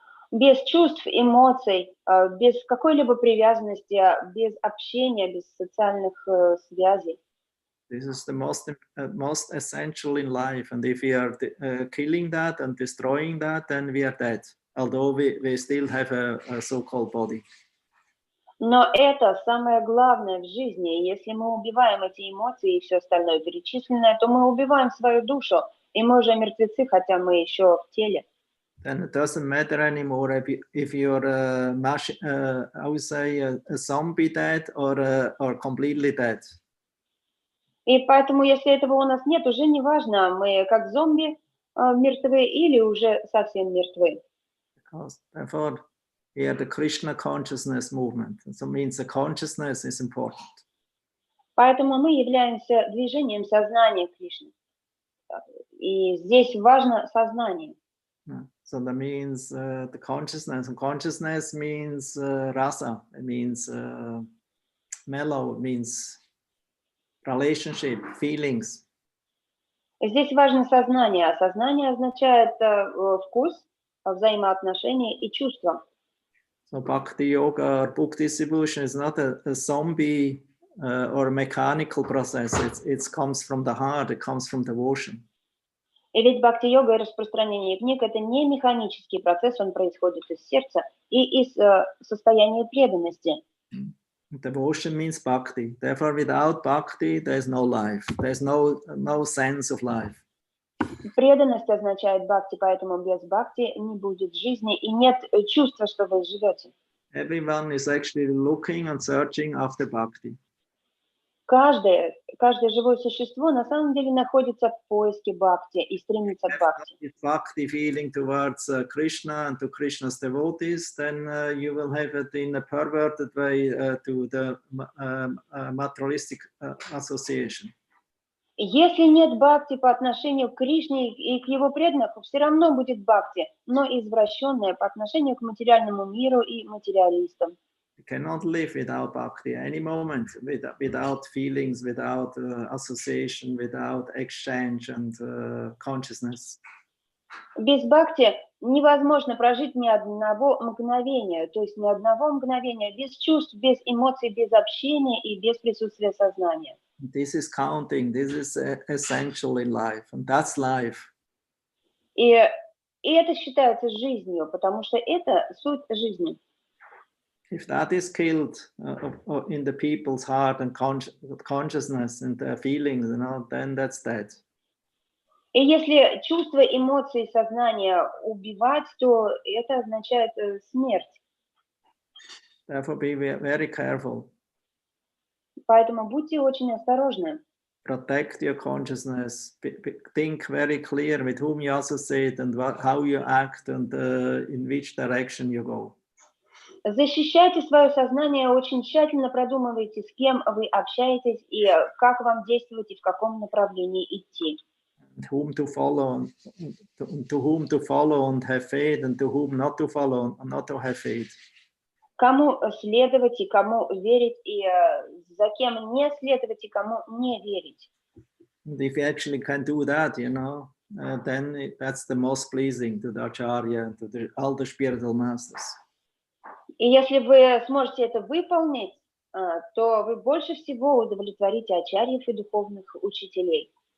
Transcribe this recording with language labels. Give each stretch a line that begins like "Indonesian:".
Russian: Без чувств, эмоций, без какой-либо привязанности, без общения, без социальных связей.
English: This is the most essential in life, and if we are killing that and destroying that, then we are dead. Although we still have a so-called body.
Russian: Но это самое главное в жизни. Если мы убиваем эти эмоции и все остальное перечисленное, то мы убиваем свою душу, и мы уже мертвецы, хотя мы еще в теле.
English: Then it doesn't matter anymore if you're I would say a zombie dead or completely dead.
Russian: И поэтому, если этого у нас нет, уже не важно, мы как зомби мертвы или уже совсем мертвы.
English: Because therefore, we are the Krishna consciousness movement. So it means the consciousness is important.
Russian: Поэтому мы являемся движением сознания Кришны. И здесь важно сознание.
English: So that means the consciousness, and consciousness means rasa, it means mellow, it means relationship, feelings.
Russian: Здесь важно сознание, а сознание означает вкус, взаимоотношения и чувства.
English: So Bhakti Yoga or book distribution is not a zombie or a mechanical process. It comes from the heart, it comes from devotion.
Russian: И ведь бхакти-йога и распространение книг – это не механический процесс, он происходит из сердца и из состояния преданности.
English: Devotion means bhakti. Therefore, without bhakti, there is no life. There is no sense of life.
Russian: Преданность означает бхакти, поэтому без бхакти не будет жизни и нет чувства, что вы живете.
English: Everyone is actually looking and searching after bhakti.
Russian: Каждое живое существо на самом деле находится в поиске бхакти и стремится к бхакти.
English: If bhakti feeling towards Krishna and to Krishna's devotees, then you will have it in a perverted way to the materialistic association.
Russian: Если нет бхакти по отношению к Кришне и к его преданным, все равно будет бхакти, но извращенное по отношению к материальному миру и материалистам.
English: You cannot live without bhakti any moment, without feelings, without association, without exchange and consciousness.
Russian: Без бхакти невозможно прожить ни одного мгновения, то есть ни одного мгновения без чувств, без эмоций, без общения и без присутствия сознания.
English: This is counting, this is essential in life, and that's life.
Russian: И это считается жизнью, потому что это суть жизни.
English: If that is killed in the people's heart and consciousness and their feelings, then that's dead.
Russian: И если чувства, эмоции, сознание убивать, то это означает смерть.
English: Therefore, be very careful.
Russian: Поэтому будьте очень осторожны.
English: Protect your consciousness. Think very clear with whom you associate and how you act and in which direction you go.
Russian: Защищайте свое сознание, очень тщательно продумывайте, с кем вы общаетесь и как вам действовать и в каком направлении идти.
English: Whom to follow, to whom to follow and have faith, and to whom not to follow and not to have faith.
Russian: Кому следовать и кому верить, и за кем не следовать и кому не верить.
English: And if you actually can do that, then that's the most pleasing to the Acharya, to all the spiritual masters.
Russian: И если вы сможете это выполнить, то вы больше всего удовлетворите ачарьев и духовных учителей.